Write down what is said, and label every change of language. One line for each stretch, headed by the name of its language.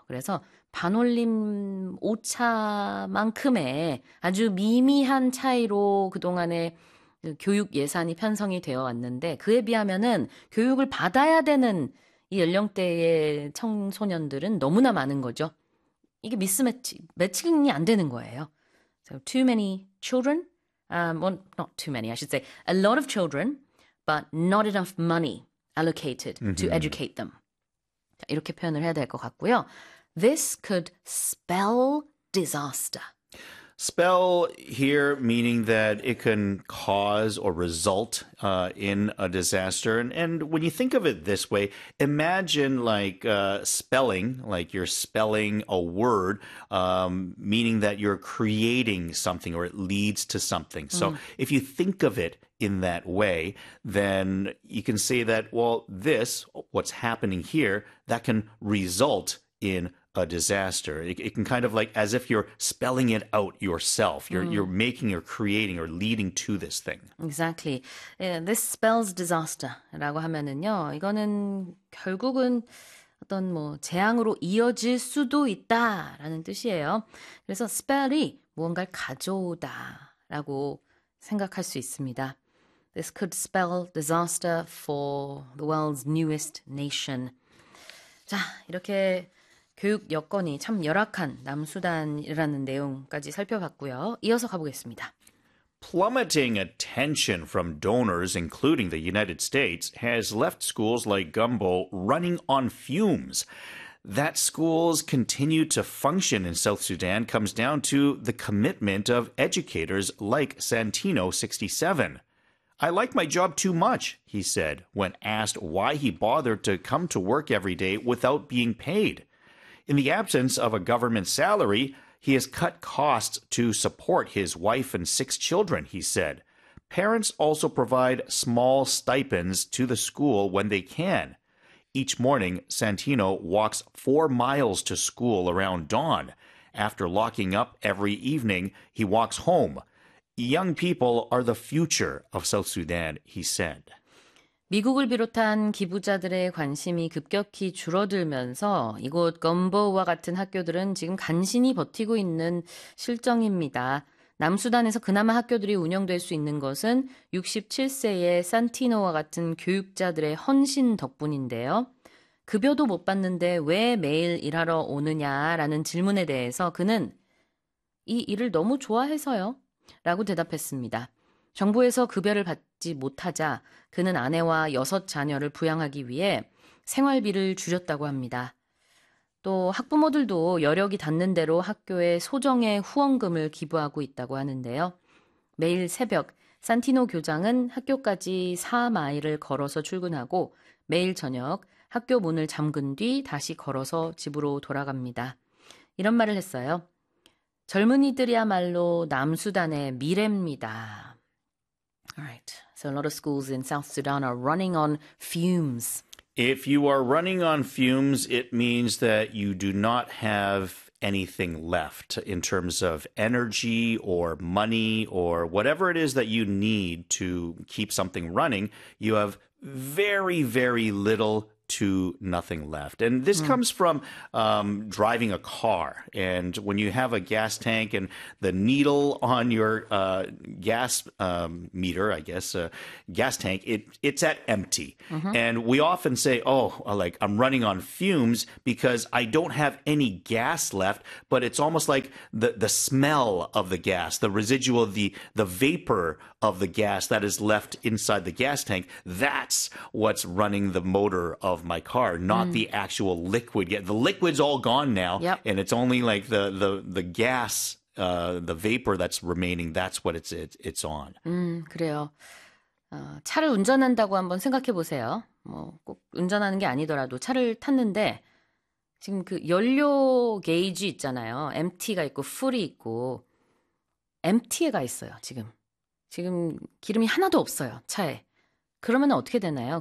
Korean: 그래서 반올림 오차만큼의 아주 미미한 차이로 그동안에 교육 예산이 편성이 되어 왔는데 그에 비하면은 교육을 받아야 되는 이 연령대의 청소년들은 너무나 많은 거죠. 이게 미스매치, 매칭이 안 되는 거예요.
English: So too many children, not too many, I should say, a lot of children, but not enough money allocated to educate them.
Korean: 자, 이렇게 표현을 해야 될 것 같고요.
English: This could spell disaster. Spell here meaning that it can cause or result in a disaster. And when you think of it this way, imagine like spelling, like you're spelling a word, meaning that you're creating something or it leads to something. So if you think of it in that way, then you can say that, well, this, what's happening here, that can result in a disaster. It can kind of like as if you're spelling it out yourself. You're making or creating or leading to this thing. Exactly. Yeah, this spells disaster라고
Korean: 하면은요. 이거는 결국은 어떤 뭐 재앙으로 이어질 수도 있다라는 뜻이에요. 그래서 spell이 무언가를 가져오다라고 생각할 수 있습니다.
English: This could spell disaster for the world's newest nation.
Korean: 자, 이렇게 교육 여건이 참 열악한 남수단이라는 내용까지 살펴봤고요. 이어서 가보겠습니다.
English: Plummeting attention from donors, including the United States, has left schools like Gumbo running on fumes. That schools continue to function in South Sudan comes down to the commitment of educators like Santino67. I like my job too much, he said, when asked why he bothered to come to work every day without being paid. In the absence of a government salary, he has cut costs to support his wife and six children, he said. Parents also provide small stipends to the school when they can. Each morning, Santino walks 4 miles to school around dawn. After locking up every evening, he walks home. Young people are the future of South Sudan, he said.
Korean: 미국을 비롯한 기부자들의 관심이 급격히 줄어들면서 이곳 건보와 같은 학교들은 지금 간신히 버티고 있는 실정입니다. 남수단에서 그나마 학교들이 운영될 수 있는 것은 67세의 산티노와 같은 교육자들의 헌신 덕분인데요. 급여도 못 받는데 왜 매일 일하러 오느냐라는 질문에 대해서 그는 이 일을 너무 좋아해서요. 라고 대답했습니다. 정부에서 급여를 받지 못하자 그는 아내와 여섯 자녀를 부양하기 위해 생활비를 줄였다고 합니다. 또 학부모들도 여력이 닿는 대로 학교에 소정의 후원금을 기부하고 있다고 하는데요. 매일 새벽 산티노 교장은 학교까지 4마일을 걸어서 출근하고 매일 저녁 학교 문을 잠근 뒤 다시 걸어서 집으로 돌아갑니다. 이런 말을 했어요. 젊은이들이야말로 남수단의 미래입니다.
English: All right, so a lot of schools in South Sudan are running on fumes. If you are running on fumes, it means that you do not have anything left in terms of energy or money or whatever it is that you need to keep something running. You have very, very little to nothing left. And this comes from driving a car. And when you have a gas tank and the needle on your gas meter, I guess, gas tank, it's at empty. And we often say, oh, like I'm running on fumes because I don't have any gas left, but it's almost like the smell of the gas, the residual, the vapor of the gas that is left inside the gas tank. That's what's running the motor of my car, not the actual liquid yet. The liquid's all gone now, and it's only like the gas, the vapor that's remaining. That's what it's on.
Korean: 그래요. 차를 운전한다고 한번 생각해 보세요. 뭐꼭 운전하는 게 아니더라도 차를 탔는데 지금 그 연료 게이지 있잖아요. MT가 있고 풀이 있고 MT에 가 있어요, 지금. 지금 기름이 하나도 없어요, 차에. 그러면 어떻게 되나요?